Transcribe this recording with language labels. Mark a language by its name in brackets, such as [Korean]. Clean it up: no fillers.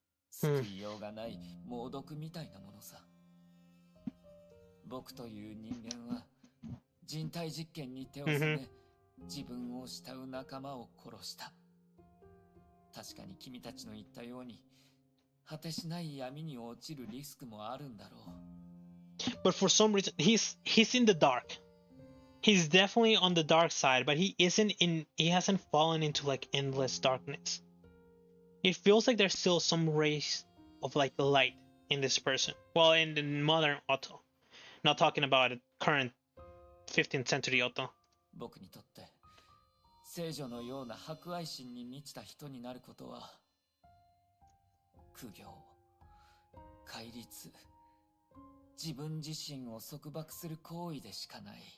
[Japanese] 救いようがない猛毒みたいなものさ。僕という人間は人体実験に手を染め、自分を慕う仲間を殺した。確かに君たちの言ったように、果てしない闇に落ちるリスクもあるんだろう。 [English] But for some reason, he's in the dark. He's definitely on the dark side, but he hasn't fallen into like endless darkness. It feels like there's still some rays of like light in this person. Well, in the modern Otto. Not talking about a current 15th century Otto. [Japanese] 僕にとって聖女のような博愛心に満ちた人になることは苦行、戒律、自分自身を束縛する行為でしかない。